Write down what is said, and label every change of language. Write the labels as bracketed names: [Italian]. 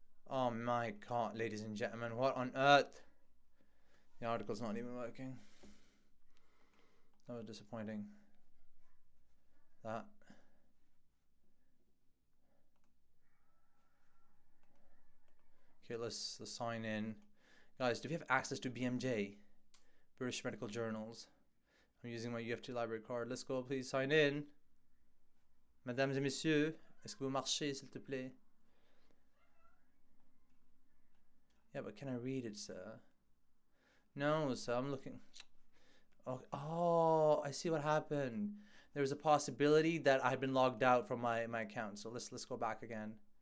[English] Oh my god, ladies and gentlemen, what on earth? The article's not even working. That was disappointing. That. Okay, let's sign in. Guys, do we have access to BMJ? British Medical Journals. I'm using my UFT library card. Let's go, please sign in. [French] Mesdames et messieurs, est-ce que vous marchez, s'il te plaît? [English] Yeah, but can I read it, sir? No, sir, I'm looking. Oh, I see what happened. There's a possibility that I've been logged out from my account. So let's go back again.